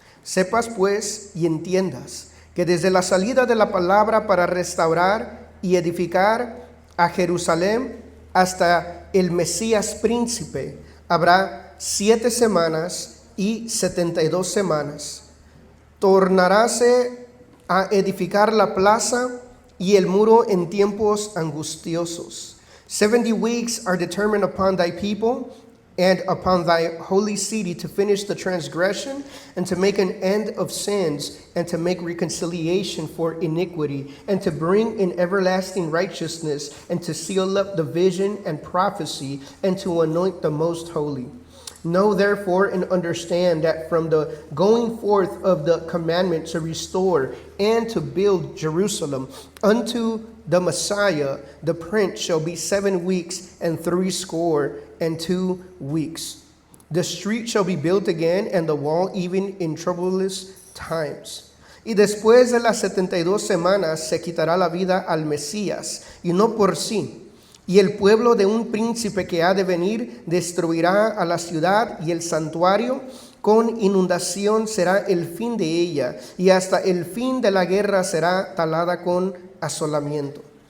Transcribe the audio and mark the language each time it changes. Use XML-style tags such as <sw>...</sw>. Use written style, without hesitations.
<es>Sepas pues y entiendas que desde la salida de la palabra para restaurar y edificar a Jerusalén hasta el Mesías príncipe habrá 7 semanas y 72 semanas. Tornaráse a edificar la plaza y el muro en tiempos angustiosos.</es> <en>70 weeks are determined upon thy people and upon thy holy city to finish the transgression and to make an end of sins and to make reconciliation for iniquity and to bring in everlasting righteousness and to seal up the vision and prophecy and to anoint the most holy. Know therefore and understand that from the going forth of the commandment to restore and to build Jerusalem unto the Messiah, the Prince, shall be 7 weeks and 62 weeks. The street shall be built again, and the wall even in troublous times.</en> <es>Y después de las 72 semanas se quitará la vida al Mesías, y no por sí. Y el pueblo de un príncipe que ha de venir destruirá a la ciudad y el santuario. Con inundación será el fin de ella, y hasta el fin de la guerra será talada con asolamiento.</es>